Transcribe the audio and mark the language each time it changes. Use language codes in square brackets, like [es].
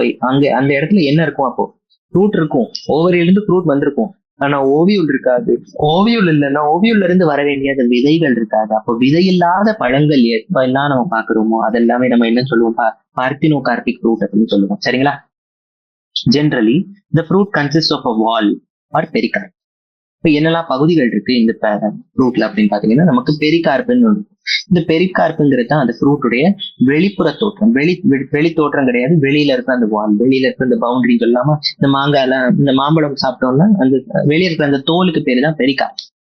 [ta] அந்த இடத்துல என்ன இருக்கும், அப்போ ஃப்ரூட் இருக்கும், ஓவரியில இருந்து ஃப்ரூட் வந்திருக்கும், ஆனா ஓவியூல் இருக்காது. ஓவியூல் இல்லைன்னா ஓவியூல்ல இருந்து வர வேண்டிய அந்த விதைகள் இருக்காது. அப்போ விதையில்லாத பழங்கள் எல்லாம் நம்ம பாக்குறோமோ அதெல்லாமே நம்ம என்ன சொல்லுவோம், பார்த்தினோகார்பிக் ஃப்ரூட் அப்படின்னு சொல்லுவோம். சரிங்களா? [en] Generally the fruit consists of a wall or pericarp. [ta] இப்ப என்னெல்லாம் பகுதிகள் இருக்கு இந்த ஃப்ரூட்ல அப்படின்னு பாத்தீங்கன்னா, நமக்கு பெரிகார்ப்புன்னு ஒன்று. இந்த பெரிகார்ப்புங்கிறது தான் அந்த ஃப்ரூட்டுடைய வெளிப்புற தோற்றம். வெளி தோற்றம் கிடையாது, வெளியில இருக்கிற அந்த வால், வெளியில இருக்கிற அந்த பவுண்டரி சொல்லாம, இந்த மாம்பழம் சாப்பிட்டோம்னா அந்த வெளியே இருக்கிற அந்த தோலுக்கு பேரு தான் பெரிகார்ப்.